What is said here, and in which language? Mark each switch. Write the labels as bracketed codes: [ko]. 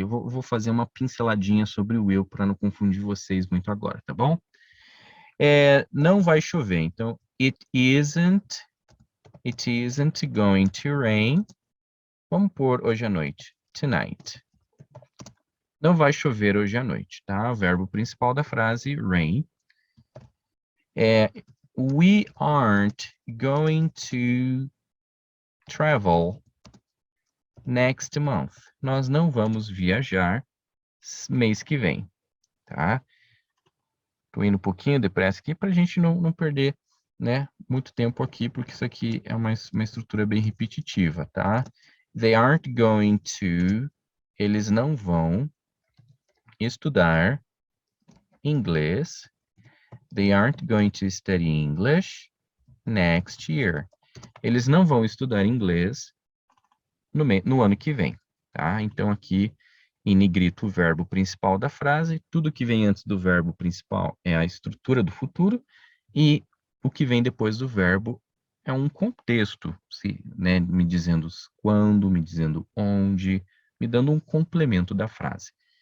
[pt] Eu vou fazer uma pinceladinha sobre o will para não confundir vocês muito agora, tá bom? Não vai chover, então [en] it isn't going to rain. [pt] Vamos pôr hoje à noite, tonight. Não vai chover hoje à noite, tá? O verbo principal da frase, rain. [en] We aren't going to travel next month. [pt] Nós não vamos viajar mês que vem, tá? Tô indo um pouquinho depressa aqui para a gente não perder, né, muito tempo aqui, porque isso aqui é uma estrutura bem repetitiva, tá? [en] They aren't going to, [pt] eles não vão estudar inglês. [en] They aren't going to study English next year. [pt] Eles não vão estudar inglês no ano que vem, tá? Então aqui em negrito o verbo principal da frase, tudo que vem antes do verbo principal é a estrutura do futuro, e o que vem depois do verbo é um contexto, né, me dizendo quando, me dizendo onde, me dando um complemento da frase.